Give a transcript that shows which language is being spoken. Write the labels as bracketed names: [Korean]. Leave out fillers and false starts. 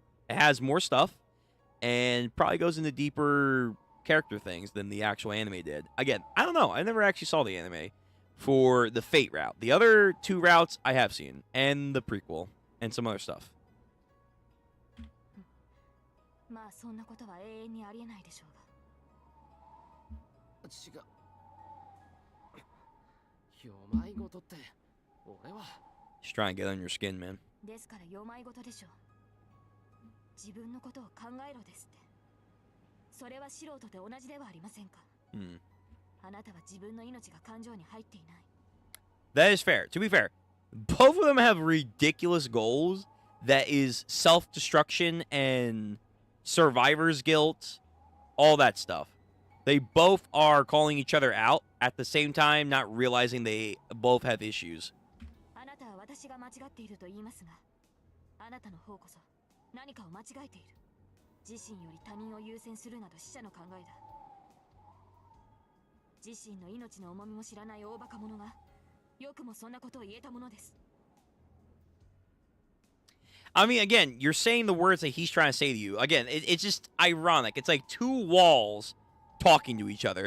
[English] It has more stuff and probably goes into deeper character things than the actual anime did. Again, I don't know. I never actually saw the anime for the Fate route. The other two routes I have seen, and the prequel, and some other stuff. [Japanese] まあそんなことは永遠にありえないでしょうが。違う。世まい事って、俺は。 [English] Just trying to get on your skin, man. [Japanese] ですから世まい事でしょう。自分のことを考えろですって。それは素人と同じではありませんか。あなたは自分の命が感情に入っていない。 [English] That is fair. To be fair, both of them have ridiculous goals that is self-destruction and survivor's guilt, all that stuff. They both are calling each other out at the same time, not realizing they both have issues. [Japanese] あなたは私が間違っていると言いますが、あなたの方こそ何かを間違えている。自身より他人を優先するなど死者の考えだ。自身の命の重みも知らない大バカ者がよくもそんなことを言えたものです。 [English] I mean, again, you're saying the words that he's trying to say to you. Again, it's just ironic. It's like two walls talking to each other.